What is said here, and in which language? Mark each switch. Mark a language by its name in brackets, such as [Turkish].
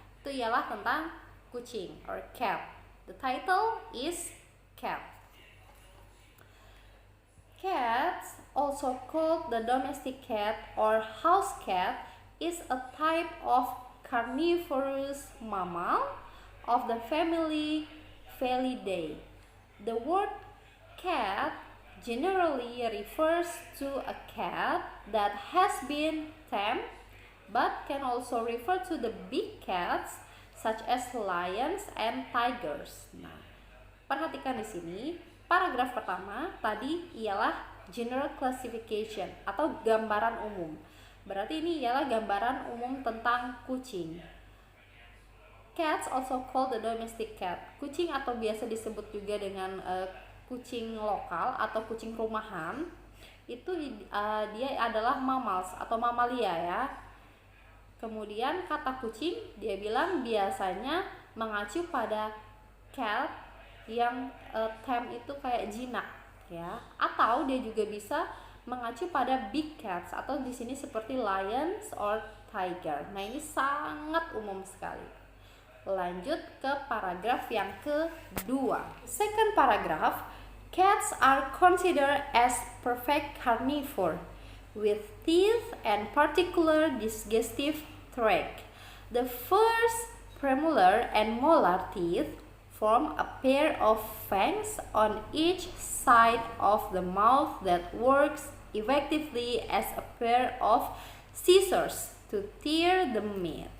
[Indonesian] Itu ialah tentang kucing [English] or cat. The title is cat. Cats, also called the domestic cat or house cat, is a type of carnivorous mammal of the family Felidae. The word cat generally refers to a cat that has been tamed, but can also refer to the big cats such as lions and tigers. [Indonesian] Nah, perhatikan di sini. Paragraf pertama tadi ialah general classification atau gambaran umum. Berarti ini ialah gambaran umum tentang kucing. [English] Cats also called the domestic cat. [Indonesian] Kucing atau biasa disebut juga dengan kucing lokal atau kucing rumahan itu dia adalah mammals atau mamalia ya. Kemudian kata kucing dia bilang biasanya mengacu pada cat yang term itu kayak jinak ya, atau dia juga bisa mengacu pada big cats atau di sini seperti lions or tiger. Nah, ini sangat umum sekali. Lanjut ke paragraf yang kedua. [English] Second paragraph, cats are considered as perfect carnivore with teeth and particular digestive tract. The first premolar and molar teeth form a pair of fangs on each side of the mouth that works effectively as a pair of scissors to tear the meat.